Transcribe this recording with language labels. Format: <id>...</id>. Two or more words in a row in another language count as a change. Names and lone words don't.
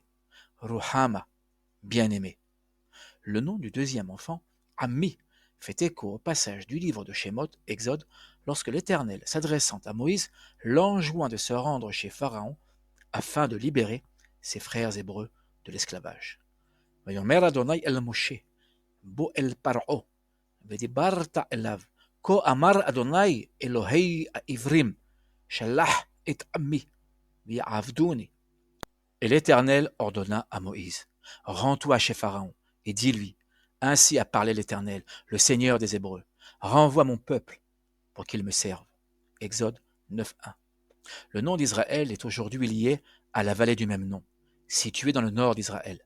<fr>Ruhama, bien aimé. Le nom du deuxième enfant, Ami, fait écho au passage du livre de Shemot, Exode, lorsque l'Éternel, s'adressant à Moïse, l'enjoint de se rendre chez Pharaon afin de libérer ses frères hébreux de l'esclavage.</fr> <he>ויאמר אדוני אל משה, בוא אל פרעה, ודיברת אליו, כה אמר אדוני אלוהי העברים, שלח את עמי, ויעבדוני.</he> <fr>Et l'Éternel ordonna à Moïse, rends-toi chez Pharaon, et dis-lui, ainsi a parlé l'Éternel, le Seigneur des Hébreux, renvoie mon peuple, pour qu'ils me servent. Exode 9.1. Le nom d'Israël est aujourd'hui lié à la vallée du même nom, située dans le nord d'Israël.</fr>